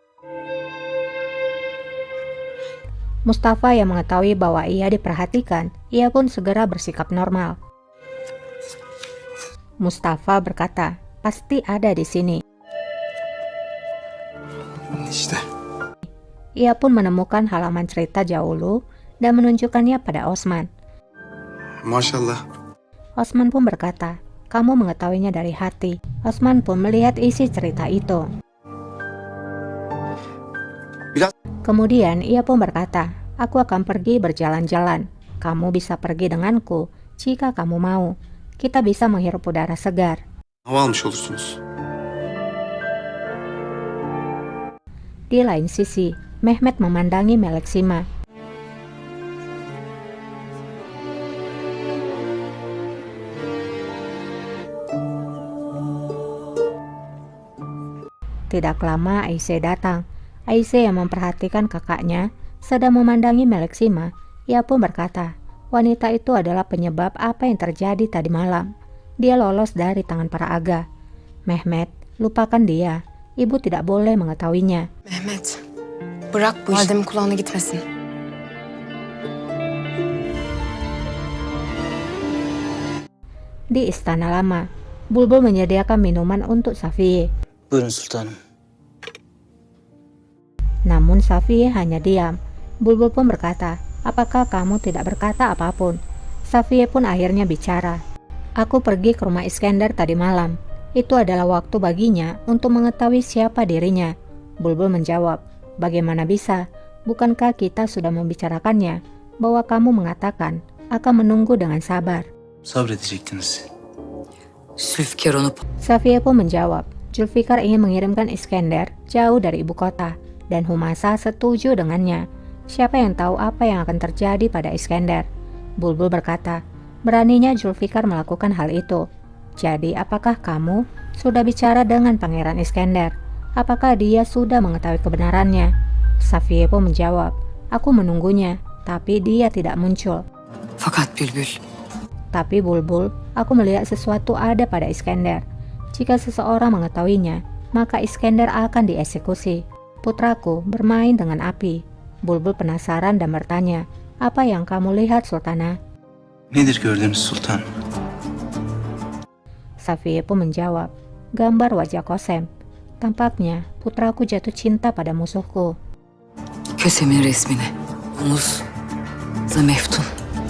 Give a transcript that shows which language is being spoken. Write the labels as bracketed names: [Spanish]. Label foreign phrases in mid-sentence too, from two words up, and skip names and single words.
[Indonesian] Mustafa yang mengetahui bahwa ia diperhatikan, ia pun segera bersikap normal. Mustafa berkata, pasti ada di sini. [Turkish] İşte. [Indonesian] Ia pun menemukan halaman cerita Jawulu dan menunjukkannya pada Osman. [Turkish] Maşallah. [Indonesian] Osman pun berkata, kamu mengetahuinya dari hati. Osman pun melihat isi cerita itu. Kemudian ia pun berkata, aku akan pergi berjalan-jalan. Kamu bisa pergi denganku jika kamu mau. Kita bisa menghirup udara segar. [Turkish] Hava almış olursunuz. [Indonesian] Di lain sisi, Mehmet memandangi Meleksima. Tidak lama Aisyah datang. Aisyah yang memperhatikan kakaknya sedang memandangi Meleksima. Ia pun berkata, wanita itu adalah penyebab apa yang terjadi tadi malam. Dia lolos dari tangan para aga. Mehmet, lupakan dia. Ibu tidak boleh mengetahuinya. [Turkish] Mehmet, bırak bu işi. Valdemin kulağına gitmesin. [Indonesian] Di istana lama, Bulbul menyediakan minuman untuk Safiye. [Turkish] Buyurun sultanım. [Indonesian] Namun Safiye hanya diam. Bulbul pun berkata, apakah kamu tidak berkata apapun? Safiye pun akhirnya bicara. Aku pergi ke rumah Iskandar tadi malam. Itu adalah waktu baginya untuk mengetahui siapa dirinya. Bulbul menjawab, bagaimana bisa? Bukankah kita sudah membicarakannya? Bahwa kamu mengatakan akan menunggu dengan sabar. [Turkish] Sabredecektiniz. Zülfikar onu... [Indonesian] Safiye pun menjawab, Zulfikar ingin mengirimkan Iskandar jauh dari ibu kota. Dan Humasa setuju dengannya. Siapa yang tahu apa yang akan terjadi pada Iskandar? Bulbul berkata, beraninya Zulfikar melakukan hal itu. Jadi apakah kamu sudah bicara dengan Pangeran Iskandar? Apakah dia sudah mengetahui kebenarannya? Safiye pun menjawab, aku menunggunya, tapi dia tidak muncul. [Turkish] Fakat Bülbül, [Indonesian] Tapi Bulbul, aku melihat sesuatu ada pada Iskandar. Jika seseorang mengetahuinya, maka Iskandar akan dieksekusi. Putraku bermain dengan api. Bulbul penasaran dan bertanya, apa yang kamu lihat, Sultana? [Turkish] Nedir gördüğünüz sultanım? [Indonesian] Safiye pun menjawab, gambar wajah Kosem. Tampaknya putraku jatuh cinta pada musuhku. [Turkish] Kösem'in resmine. Omuz, Zameftun.